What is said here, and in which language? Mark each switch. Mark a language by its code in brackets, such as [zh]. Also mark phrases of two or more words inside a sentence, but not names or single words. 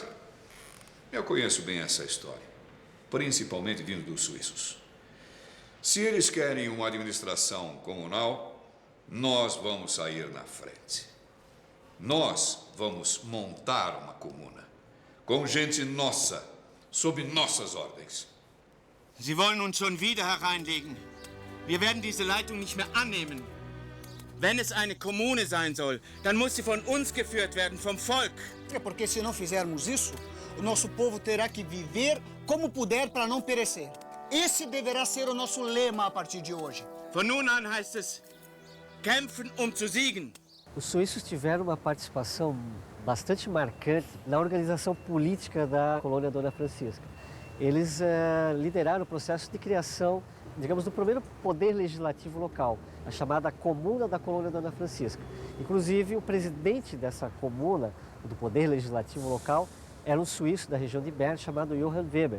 [pt] Eu conheço bem essa história, principalmente vindo dos suíços. Se eles querem uma administração comunal, nós vamos sair na frente. Nós vamos montar uma comuna, com gente nossa, sob nossas ordens. [de] Sie wollen uns schon wieder hereinlegen. Wir werden diese Leitung nicht mehr annehmen. Wenn es eine Kommune sein soll, dann muss sie von uns geführt werden, vom Volk. [pt] É porque se não fizermos isso, o nosso povo terá que viver como puder para não perecer. Esse deverá ser o nosso lema a partir de hoje. [de] Von nun an heißt es, kämpfen zu siegen. [pt] Os suíços tiveram uma participação bastante marcante na organização política da colônia Dona Francisca. Eles lideraram o processo de criação, digamos, do primeiro poder legislativo local, a chamada Comuna da Colônia Dona Francisca. Inclusive, o presidente dessa comuna, do poder legislativo local, era um suíço da região de Bern, chamado Johann Weber.